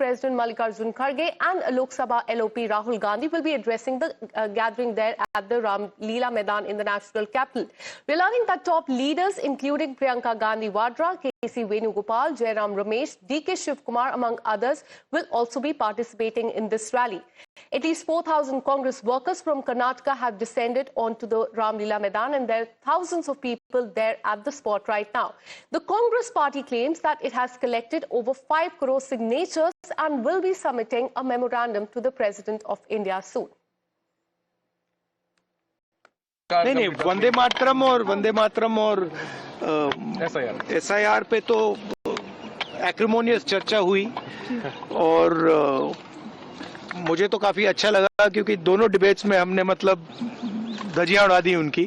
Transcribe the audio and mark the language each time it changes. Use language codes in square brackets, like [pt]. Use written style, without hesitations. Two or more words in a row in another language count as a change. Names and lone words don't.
[en] President Mallikarjun Kharge and Lok Sabha LOP Rahul Gandhi will be addressing the gathering there at the Ram Leela Maidan in the national capital. We're learning that top leaders including Priyanka Gandhi Vadra, KC Venugopal, Jairam Ramesh, DK Shivkumar among others will also be participating in this rally. At least 4,000 Congress workers from Karnataka have descended onto the Ram Leela Maidan and there are thousands of people there at the spot right now. The Congress party claims that it has collected over 5 crore signatures and will be submitting a memorandum to the President of India soon. [hi] नहीं वंदे मातरम और SIR पे तो एक्रिमोनियस चर्चा हुई और मुझे तो काफी अच्छा लगा क्योंकि दोनों डिबेट्स में हमने मतलब धजियां उड़ा दी उनकी।